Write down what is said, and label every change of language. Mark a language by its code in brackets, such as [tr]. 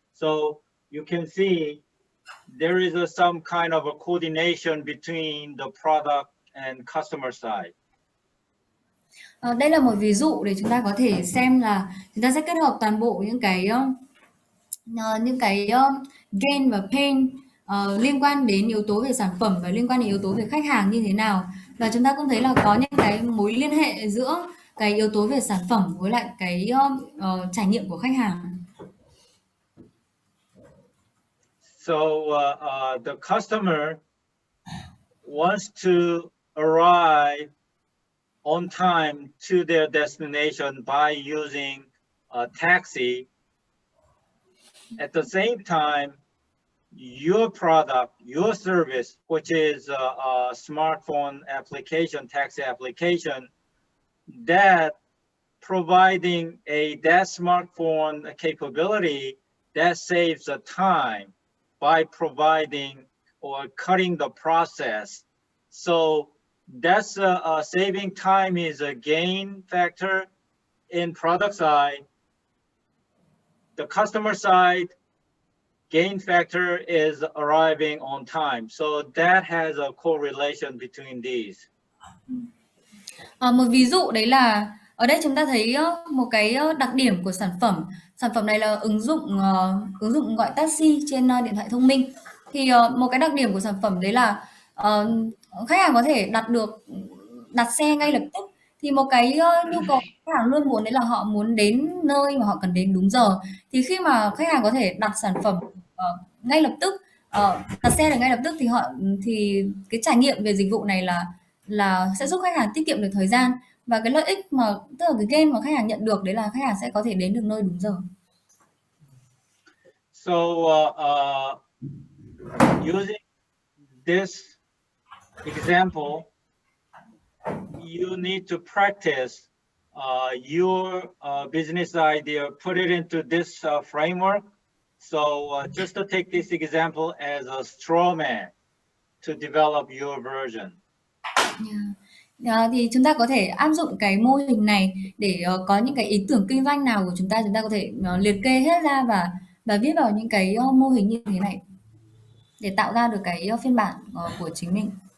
[en] So you can see there is some kind of a coordination between the product and customer side. [vi] Đây là một ví dụ để chúng ta có thể xem là chúng ta sẽ kết hợp toàn bộ những cái gain và pain liên quan đến yếu tố về sản phẩm và liên quan đến yếu tố về khách hàng như thế nào. Và chúng ta cũng thấy là có những cái mối liên hệ giữa cái yếu tố về sản phẩm với lại cái trải nghiệm của khách hàng. [en] So the customer wants to arrive on time to their destination by using a taxi. At the same time, your product, your service, which is a smartphone application, taxi application, that providing that smartphone capability that saves the time by providing or cutting the process. So that's saving time is a gain factor in product side. The customer side gain factor is arriving on time. So that has a correlation between these. [vi] Một ví dụ đấy là ở đây chúng ta thấy một cái đặc điểm của sản phẩm. Sản phẩm này là ứng dụng gọi taxi trên điện thoại thông minh. Thì một cái đặc điểm của sản phẩm đấy là khách hàng có thể đặt xe ngay lập tức. Thì một cái nhu cầu khách hàng luôn muốn đấy là họ muốn đến nơi mà họ cần đến đúng giờ. Thì khi mà khách hàng có thể đặt sản phẩm ngay lập tức, đặt xe được ngay lập tức thì cái trải nghiệm về dịch vụ này là sẽ giúp khách hàng tiết kiệm được thời gian, và cái lợi ích mà tức là cái gain mà khách hàng nhận được đấy là khách hàng sẽ có thể đến được nơi đúng giờ. [en] So using this example, you need to practice your business idea, put it into this framework. So just to take this example as a straw man to develop your version. [vi] Thì chúng ta có thể áp dụng cái mô hình này để có những cái ý tưởng kinh doanh nào của chúng ta có thể liệt kê hết ra và viết vào những cái mô hình như thế này để tạo ra được cái phiên bản của chính mình.